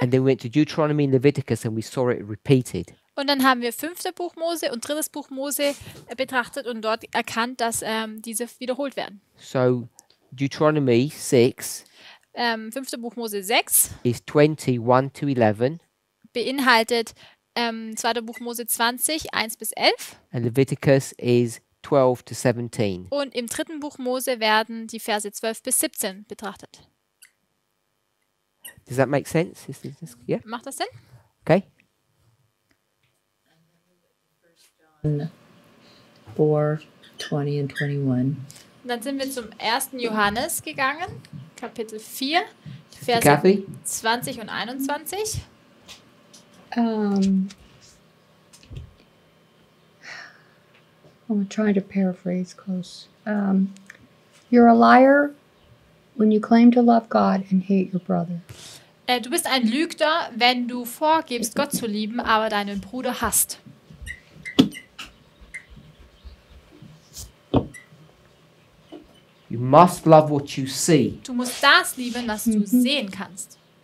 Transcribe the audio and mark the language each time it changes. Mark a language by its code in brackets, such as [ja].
[en] And then we went to Deuteronomy and Leviticus and we saw it repeated. [de] Und dann haben wir 5. Buch Mose und 3. Buch Mose betrachtet und dort erkannt, dass diese wiederholt werden. [en] So Deuteronomy 6 [de] 5. Buch Mose 6 [en] is 20, 1 to 11, [de] beinhaltet 2. Buch Mose 20, 1 bis 11. [en] and Leviticus is 12 to 17. [de] Und im 3. Buch Mose werden die Verse 12 bis 17 betrachtet. [en] Does that make sense? Yeah? Macht das Sinn? Okay. 4, 20 and 21. [de] Und dann sind wir zum 1. Johannes gegangen, Kapitel 4, die Verse [en] Kathy? [de] 20 und 21. [en] I'm trying to paraphrase close. You're a liar when you claim to love God and hate your brother. [de] Du bist ein Lügner, wenn du vorgibst, Gott zu lieben, aber deinen Bruder hasst. [en] You must love what you see. [de] Du musst das lieben, was du sehen kannst.